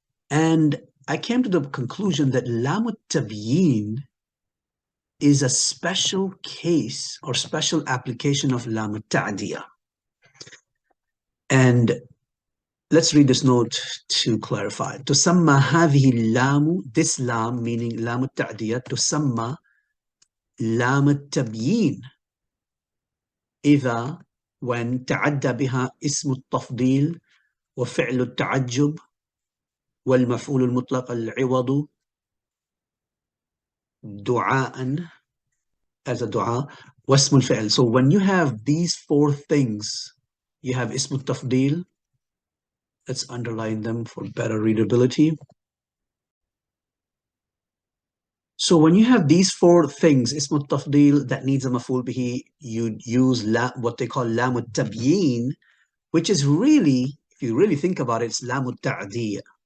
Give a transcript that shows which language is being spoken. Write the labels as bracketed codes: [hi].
[en] And I came to the conclusion that lam at-tabyin is a special case or special application of lam at-ta'diyah. And let's read this note to clarify. [ar] تسمى هذه اللام, [en] this lam, meaning lam at-ta'diyah, [ar] تسمى لام التبيين إذا [en] when [ar] تعدى بها اسم التفضيل وفعل التعجب والمفعول المطلق العوض دعاء, [en] as a dua, [ar] واسم الفعل. [en] So when you have these four things, you have اسم التفضيل. Let's underline them for better readability. So when you have these four things, ism al-tafdil, that needs a maf'ul bihi, you use what they call lam al-tabyin, which is really, if you really think about it, it's lam al-ta'diyah.